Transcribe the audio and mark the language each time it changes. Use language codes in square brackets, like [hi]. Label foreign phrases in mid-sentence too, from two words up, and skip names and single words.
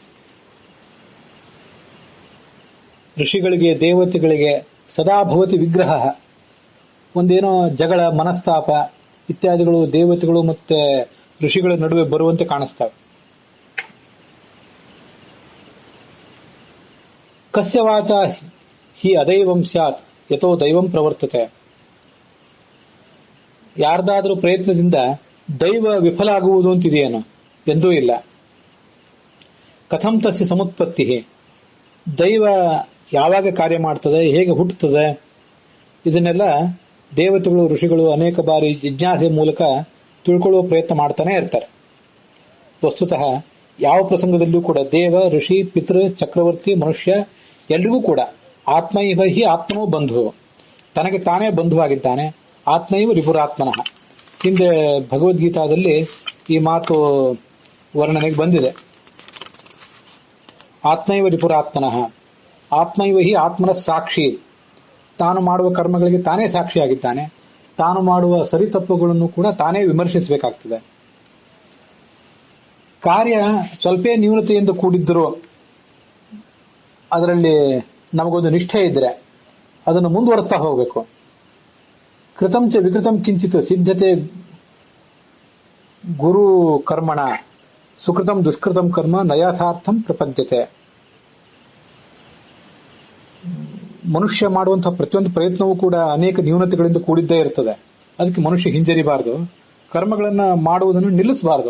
[kn] ಋಷಿಗಳಿಗೆ, ದೇವತೆಗಳಿಗೆ [sa] ಸದಾ ಭವತಿ ವಿಗ್ರಹ. [kn] ಒಂದೇನೋ ಜಗಳ, ಮನಸ್ತಾಪ ಇತ್ಯಾದಿಗಳು ದೇವತೆಗಳು ಮತ್ತೆ ಋಷಿಗಳ ನಡುವೆ ಬರುವಂತೆ ಕಾಣಿಸ್ತವೆ. [sa] ಕಸ್ಯ ವಾಚ ಹಿ ಅದೈವಂ ಸ್ಯಾತ್ ಯಥೋ ದೈವಂ ಪ್ರವರ್ತತೆ. [kn] ಯಾರ್ದಾದ್ರೂ ಪ್ರಯತ್ನದಿಂದ ದೈವ ವಿಫಲ ಆಗುವುದು ಅಂತಿದೆಯೇನು? ಎಂದೂ ಇಲ್ಲ. [sa] ಕಥಂ ತಸ್ಯ ಸಮುತ್ಪತ್ತಿ. [kn] ದೈವ ಯಾವಾಗ ಕಾರ್ಯ ಮಾಡ್ತದೆ, ಹೇಗೆ ಹುಟ್ಟುತ್ತದೆ, ಇದನ್ನೆಲ್ಲ ದೇವತೆಗಳು, ಋಷಿಗಳು ಅನೇಕ ಬಾರಿ ಜಿಜ್ಞಾಸೆ ಮೂಲಕ ತಿಳ್ಕೊಳ್ಳುವ ಪ್ರಯತ್ನ ಮಾಡ್ತಾನೆ ಇರ್ತಾರೆ. ವಸ್ತುತಃ ಯಾವ ಪ್ರಸಂಗದಲ್ಲಿಯೂ ಕೂಡ ದೇವ, ಋಷಿ, ಪಿತೃ, ಚಕ್ರವರ್ತಿ, ಮನುಷ್ಯ ಎಲ್ರಿಗೂ ಕೂಡ [sa] ಆತ್ಮೈವ ಹಿ ಆತ್ಮನೋ ಬಂಧು, [kn] ತನಗೆ ತಾನೇ ಬಂಧುವಾಗಿದ್ದಾನೆ. [sa] ಆತ್ಮೈವ ರಿಪುರಾತ್ಮನಃ. [kn] ಹಿಂದೆ ಭಗವದ್ಗೀತಾದಲ್ಲಿ ಈ ಮಾತು ವರ್ಣನೆಗೆ ಬಂದಿದೆ. [sa] ಆತ್ಮೈವ ರಿಪುರಾತ್ಮನಃ, ಆತ್ಮೈವ ಹಿ ಆತ್ಮನ ಸಾಕ್ಷಿ. [kn] ತಾನು ಮಾಡುವ ಕರ್ಮಗಳಿಗೆ ತಾನೇ ಸಾಕ್ಷಿಯಾಗಿದ್ದಾನೆ. ತಾನು ಮಾಡುವ ಸರಿ ತಪ್ಪುಗಳನ್ನು ಕೂಡ ತಾನೇ ವಿಮರ್ಶಿಸಬೇಕಾಗ್ತದೆ. ಕಾರ್ಯ ಸ್ವಲ್ಪ ನ್ಯೂನತೆಯಿಂದ ಕೂಡಿದ್ದರೂ ಅದರಲ್ಲಿ ನಮಗೊಂದು ನಿಷ್ಠೆ ಇದ್ರೆ ಅದನ್ನು ಮುಂದುವರಿಸ್ತಾ ಹೋಗಬೇಕು. [sa] ಕೃತಂ ಚ ವಿಕೃತಂ ಕಿಂಚಿತ್ ಸಿದ್ಧತೆ ಗುರು ಕರ್ಮಣ ಸುಕೃತಂ ದುಷ್ಕೃತಂ ಕರ್ಮ ನಯಥಾರ್ಥಂ ಪ್ರಪದ್ಯತೆ. [kn] ಮನುಷ್ಯ ಮಾಡುವಂತಹ ಪ್ರತಿಯೊಂದು ಪ್ರಯತ್ನವೂ ಕೂಡ ಅನೇಕ ನ್ಯೂನತೆಗಳಿಂದ ಕೂಡಿದ್ದೇ ಇರ್ತದೆ. ಅದಕ್ಕೆ ಮನುಷ್ಯ ಹಿಂಜರಿಬಾರದು, ಕರ್ಮಗಳನ್ನ ಮಾಡುವುದನ್ನು ನಿಲ್ಲಿಸಬಾರದು.